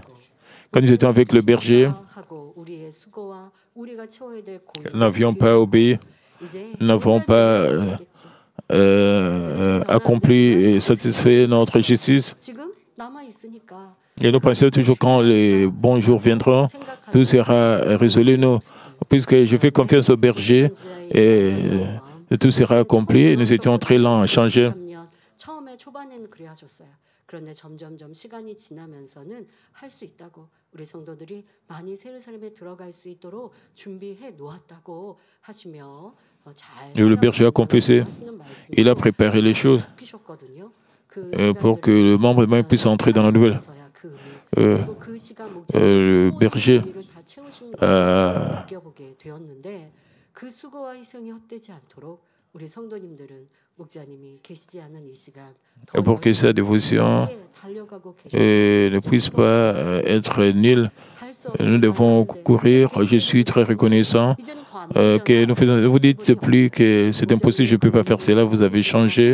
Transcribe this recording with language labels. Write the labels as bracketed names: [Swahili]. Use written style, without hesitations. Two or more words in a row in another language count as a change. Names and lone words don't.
[French] Quand nous étions avec le berger, nous n'avions pas obéi, nous n'avons pas accompli et satisfait notre justice. Et nous pensions toujours quand les bons jours viendront, tout sera résolu. Nous, puisque je fais confiance au berger et tout sera accompli, et nous étions très lents à changer. [Korean] 그런데 점점점 시간이 지나면서는 할 수 있다고 우리 성도들이 많이 새 예루살렘에 들어갈 수 있도록 준비해 놓았다고 하시며 잘 [French] Le berger a confessé, il a préparé les choses pour que le membre de puisse entrer dans la nouvelle. Le berger [Korean] 그 수고와 희생이 헛되지 않도록 우리 성도님들은 [French] pour que sa dévotion ne puisse pas être nulle, nous devons courir. Je suis très reconnaissant que nous faisons. Vous dites plus que c'est impossible, je ne peux pas faire cela. Vous avez changé.